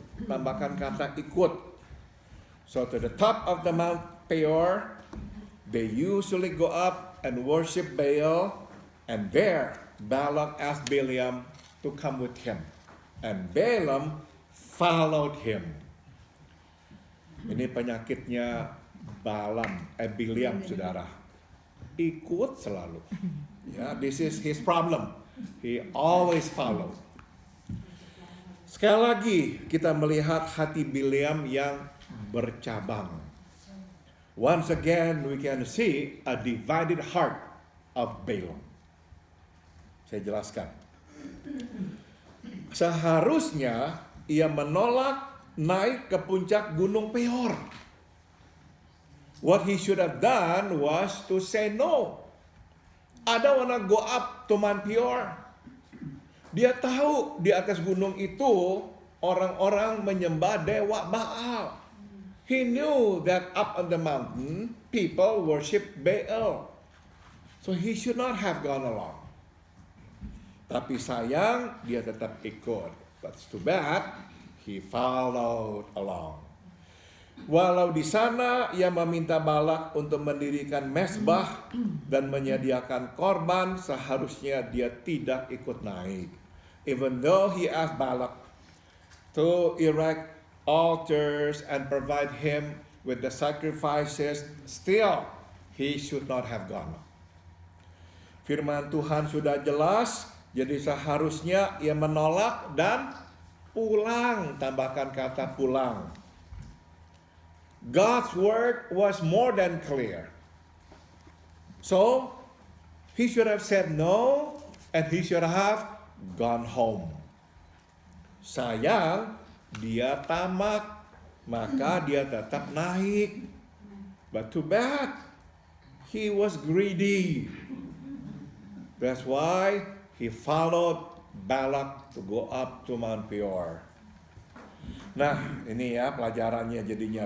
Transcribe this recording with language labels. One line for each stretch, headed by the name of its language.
Indonesian: Tambahkan kata ikut.
English: So to the top of the Mount Peor, they usually go up and worship Baal. And there, Balak asked Bileam to come with him. And Balaam followed him.
Indonesian: Ini penyakitnya Bileam, saudara. Ikut selalu.
English: Ya, this is his problem. He always follow.
Indonesian: Sekali lagi kita melihat hati Bileam yang bercabang.
English: Once again we can see a divided heart of Balaam.
Indonesian: Saya jelaskan. Seharusnya ia menolak naik ke puncak gunung Peor.
English: What he should have done was to say no. I don't wanna go up to Mount Peor.
Indonesian: Dia tahu di atas gunung itu orang-orang menyembah dewa Baal.
English: He knew that up on the mountain, people worship Baal. So he should not have gone along.
Indonesian: Tapi sayang, dia tetap ikut.
English: But it's too bad, he followed along.
Indonesian: Walau di sana ia meminta Balak untuk mendirikan mezbah dan menyediakan korban, seharusnya dia tidak ikut naik.
English: Even though he asked Balak to erect altars and provide him with the sacrifices, still he should not have gone.
Indonesian: Firman Tuhan sudah jelas, jadi seharusnya ia menolak dan pulang, tambahkan kata pulang.
English: God's word was more than clear. So, he should have said no and he should have gone home.
Indonesian: Sayang, dia tamak, maka dia tetap naik.
English: But too bad, he was greedy. That's why he followed Balak to go up to Mount Peor.
Indonesian: Nah, ini ya pelajarannya jadinya.